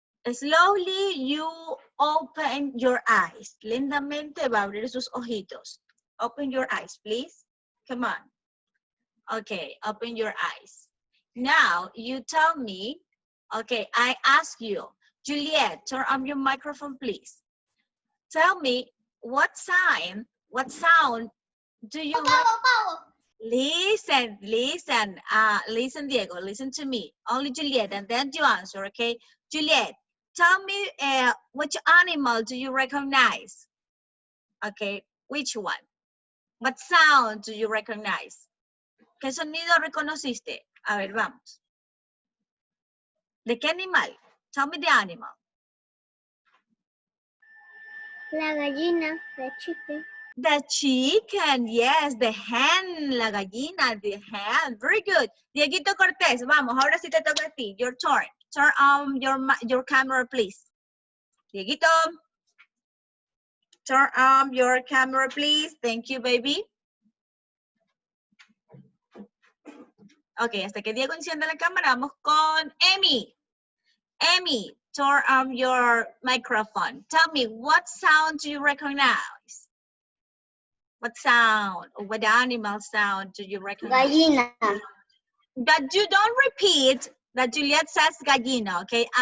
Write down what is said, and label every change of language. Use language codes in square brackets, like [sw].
[en] Slowly you open your eyes. [es] Lentamente va a abrir sus ojitos. [en] Open your eyes, please. Come on. Okay, open your eyes. Now you tell me, okay, I ask you, Juliet, turn on your microphone, please. Tell me what sound do you listen, listen, Diego, listen to me. Only Juliet, and then you answer, okay? Juliet, tell me which animal do you recognize? Okay, which one? What sound do you recognize? [es] ¿Qué sonido reconociste? A ver, vamos. ¿De qué animal? [en] Tell me the animal. [es] La gallina, [en] the chicken. The chicken, yes, the hen, [es] la gallina, [en] the hen. Very good. [es] Dieguito Cortés, vamos, ahora sí te toca a ti. [en] Your turn. Turn on your camera, please. Dieguito. Turn on your camera, please. Thank you, baby. [es] Ok, hasta que Diego encienda la cámara, vamos con Emi. [en] Emi, turn on your microphone. Tell me, what sound do you recognize? What sound or what animal sound do you recognize? [es] Gallina. [en] That you don't repeat, that Juliet says gallina, okay?